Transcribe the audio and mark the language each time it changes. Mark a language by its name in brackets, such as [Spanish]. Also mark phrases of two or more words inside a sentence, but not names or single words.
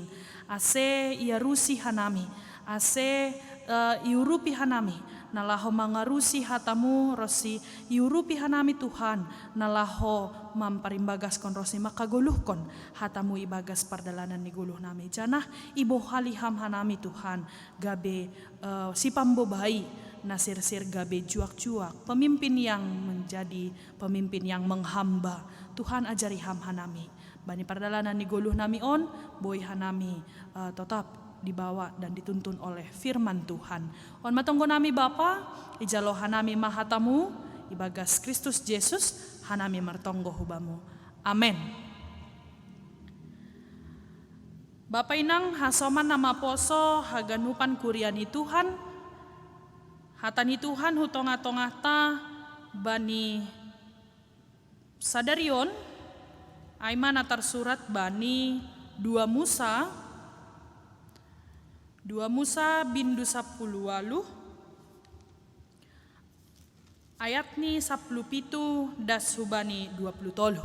[Batak Simalungun] Ase iarusi hanami. Ase iurupi hanami nalaho mangarusi hatamu rosi iurupi hanami Tuhan nalaho mamparimbagas kon rosi makaguluhkon hatamu ibagas pardalanan ni guluh nami janah ibo haliham hanami Tuhan gabe si pambobai nasirsir gabe juak-juak [Indonesian] pemimpin yang menjadi pemimpin yang menghamba [Batak Simalungun] Tuhan ajari ham hanami bani pardalanan ni guluh nami on boy hanami [Indonesian] tetap dibawa dan dituntun oleh firman Tuhan. [Batak Simalungun] On matonggo nami Bapa, ijalo hanami mahatamu, ibagas Kristus Yesus, hanami martonggo hubamu. Amen. Bapa inang hasoman nama poso haganupan kuriani Tuhan, hatani Tuhan hutonga-tonga ta bani sadarion, aiman atar surat bani 2 Musa bindu 10 ayat ni 17 das hubani 20 tolu.